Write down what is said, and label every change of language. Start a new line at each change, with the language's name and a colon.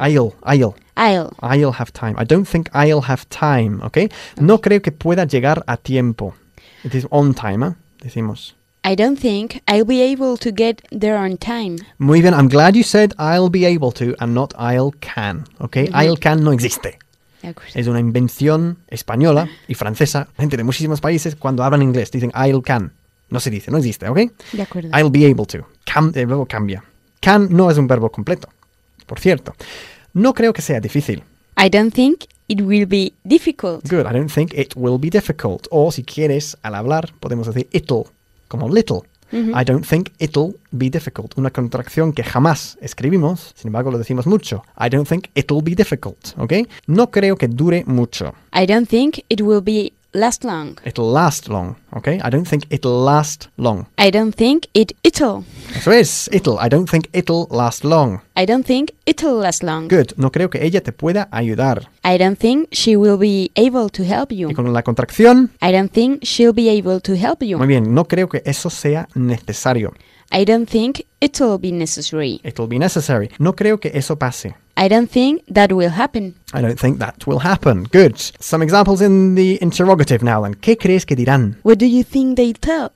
English: I'll have time. I don't think I'll have time, okay?
Spanish: No creo que pueda llegar a tiempo.
English: It is on time,
Spanish: decimos.
English: I don't think I'll be able to get there on time.
Spanish: Muy bien,
English: I'm glad you said I'll be able to and not I'll can, okay?
Spanish: Mm-hmm.
English: I'll can
Spanish: no existe. Es una invención española y francesa. Gente de muchísimos países cuando hablan inglés dicen
English: I'll can.
Spanish: No se dice, no existe, okay? De acuerdo.
English: I'll be able to. Can,
Spanish: el verbo cambia. Can no es un verbo completo, por cierto. No creo que sea difícil.
English: I don't think it will be difficult. Good, I don't think it will be difficult.
Spanish: O si quieres, al hablar, podemos decir it'll, como little.
English: Mm-hmm. I don't think it'll be difficult.
Spanish: Una contracción que jamás escribimos, sin embargo lo decimos mucho.
English: I don't think it'll be difficult, ¿ok?
Spanish: No creo que dure mucho.
English: I don't think it will be last long. It'll last long, ¿ok? I don't think it'll last long. I don't think it'll.
Spanish: Eso es,
English: it'll. I don't think it'll last long. I don't think it'll last long. Good.
Spanish: No creo que ella te pueda ayudar.
English: I don't think she will be able to help you.
Spanish: Y con la contracción.
English: I don't think she'll be able to help you.
Spanish: Muy bien, no creo que eso sea necesario.
English: I don't think it'll be necessary. It'll be necessary.
Spanish: No creo que eso pase.
English: I don't think that will happen. I don't think that will happen. Good. Some examples in the interrogative now then.
Spanish: ¿Qué crees que dirán?
English: What do you think they'll tell?